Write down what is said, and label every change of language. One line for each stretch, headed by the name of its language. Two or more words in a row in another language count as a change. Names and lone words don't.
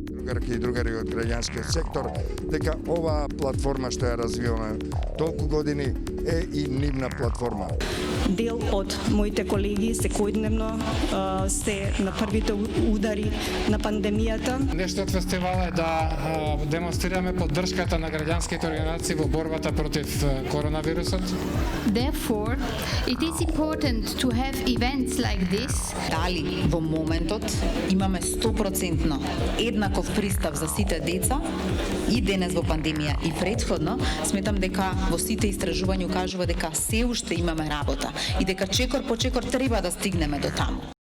Macedonian: другарки и другари од граѓанскиот сектор, дека оваа платформа што ја развиваме толку години е и нивна платформа. Дел од моите колеги секојдневно се на првите удари на пандемијата. Нешто од фестивала е да демонстрираме поддршката на граѓанските организации во борбата против коронавирусот.
English: Therefore, it is important to have events like this.
Macedonian: Дали во моментот имаме 100% еднаков пристап за сите деца и денес во пандемија и претходно, сметам дека во сите истражувања укажува дека се уште имаме работа и дека чекор по чекор треба да стигнеме до таму.